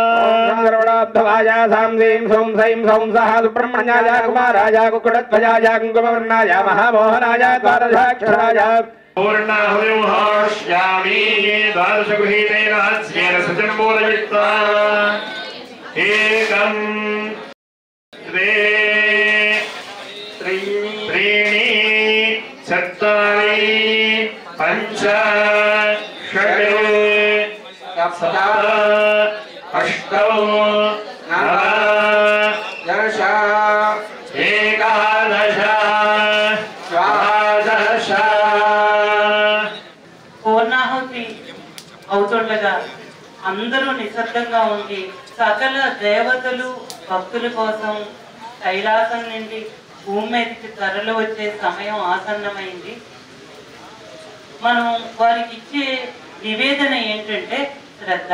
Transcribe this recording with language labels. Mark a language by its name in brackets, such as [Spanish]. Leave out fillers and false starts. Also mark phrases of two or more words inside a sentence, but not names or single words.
[Telugu] శరవణోద్భవాయ సాం సీం సోం సైం సౌం సహ సుబ్రహ్మణ్యాయ కుమారాయ కుక్కుడధ్వజాయ కుంకుమవర్ణాయ మహామోహనాయ ద్వాదశాక్షరాయ పూర్ణాహుర్యామి ద్వాదశగృహీతేన స్యేన సజన్మూలయుక్తా ఏకం ద్వే [Sanskrit] पञ्च षट् सप्त अष्टौ नव दश एकादश द्वादश [Telugu] పూర్ణాహుతి అవుతుండగా అందరూ నిశ్శబ్దంగా ఉండి సకల దేవతలు భక్తుల కోసం కైలాసం నుండి భూమి మీదకి తరలి వచ్చే సమయం ఆసన్నమైంది. మనం వారికి ఇచ్చే నివేదన ఏంటంటే శ్రద్ధ.